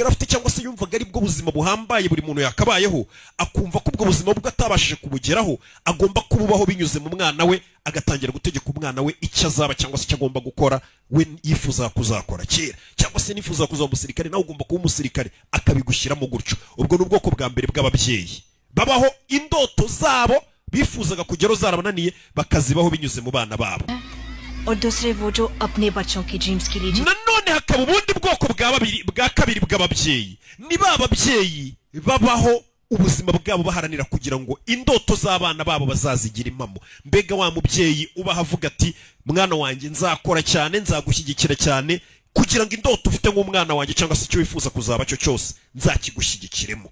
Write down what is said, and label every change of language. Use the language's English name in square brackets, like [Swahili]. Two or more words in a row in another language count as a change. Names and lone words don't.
[Kinyarwanda] yari afite cyangwa se yumvaga ari bwo buzima buhambaye buri muntu yakabayeho akumva ko ubwo buzima bwo atabashije kubugeraho agomba kububaho binyuze mu mwana we agatangira gutegeka umwana we icyo azaba cyangwa se icyo agomba gukora we yifuza kuzakora kera cyangwa se nifuza kuzaba umusirikare nawe ugomba kuba umusirikare akabigushyiramo gutyo ubwo ni ubwoko bwa mbere bw'ababyeyi babaho indoto zabo bifuzaga kugeraho zarabananiye bakazibaho binyuze mu bana babo. [Hindi] और दूसरे वो जो अपने बच्चों की ड्रीम्स के लिए [Kinyarwanda] nanone hakaba ubundi bwoko bwa kabiri bw'ababyeyi, ni ba babyeyi babaho ubuzima bwabo baharanira kugira ngo indoto z'abana babo bazazigira impamo. Mbega wa mubyeyi ubaha avuga ati mwana wanjye nzakora cyane, nzagushyigikira cyane kugira ngo indoto ufite nk'umwana wanjye cyangwa se icyo wifuza kuzaba cyo cyose nzakigushyigikiremo.